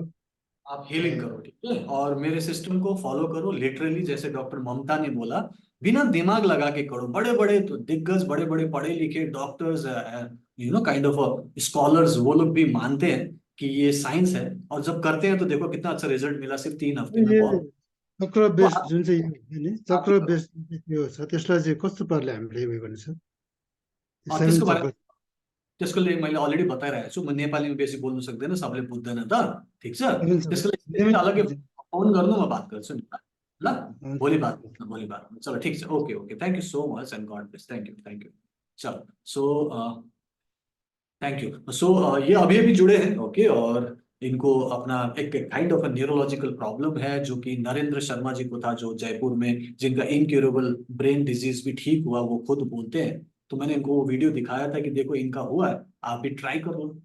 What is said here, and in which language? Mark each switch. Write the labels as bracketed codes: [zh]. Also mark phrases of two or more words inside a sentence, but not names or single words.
[hi] आप हीलिंग करो, ठीक है, और मेरे सिस्टम को फॉलो करो लिटरली, जैसे डॉक्टर ममता ने बोला, बिना दिमाग लगा के करो। बड़े बड़े तो दिग्गज, बड़े बड़े पढ़े लिखे डॉक्टर्स, [en] kind of scholars, [hi] वो लोग भी मानते हैं कि ये साइंस है, और जब करते हैं तो देखो कितना अच्छा रिजल्ट मिला सिर्फ 3 हफ्ते में। ये बहुत। चक्र तो [ne] बेस जुन चाहिँ यो नि [hi] आप भी चक्र करो। [ne] बेस त्यो छ, त्यसलाई चाहिँ कस्तो पाराले हामीले उयो गर्ने छ, और सेभेन त्यसको बारे चक्र। त्यसको लागि मैले अलरेडी बताइरहेको छु। म नेपालीमा बेसी बोल्नु सक्दैन, सबले बुझ्दैन त। ठिक छ, सेभेन चक्र त्यसको लागि सेभेन स्पेसली अलग्गै चक्र चाहिँ फोन गर्नु, म बात गर्छु नि त। ल, हुन्छ। भोलि बात गर्नु, भोलि बात गर्नु। चलो ठिक छ, [en] okay okay, thank you so much and God bless. thank you, thank you. चलो, so thank you. [hi] सो ये अभी अभी जुड़े हैं। ओके, और इनको अपना एक [en] kind of neurological problem [hi] है, जो कि नरेंद्र शर्मा जी को था, जो जयपुर में, जिनका [en] incurable brain disease [hi] भी ठीक हुआ, वो खुद बोलते हैं। तो मैंने इनको वो वीडियो दिखाया था कि देखो इनका हुआ है, आप भी ट्राई कर लो।